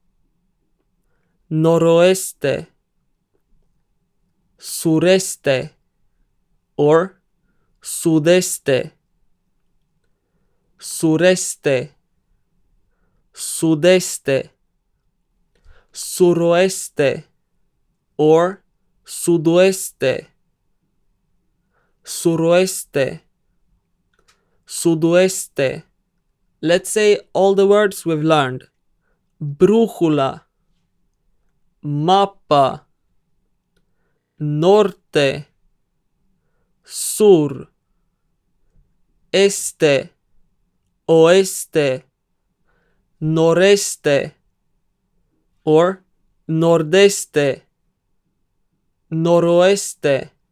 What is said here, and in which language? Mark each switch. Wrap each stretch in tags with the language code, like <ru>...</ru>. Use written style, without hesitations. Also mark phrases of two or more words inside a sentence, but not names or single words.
<es>noroeste, sureste, or sudeste, sureste, sudeste, suroeste, or sudoeste, suroeste, sudoeste.</es> <en>Let's say all the words we've learned.</en> <es>Brújula, mapa, norte, sur, este, oeste, noreste, or nordeste, noroeste,</es>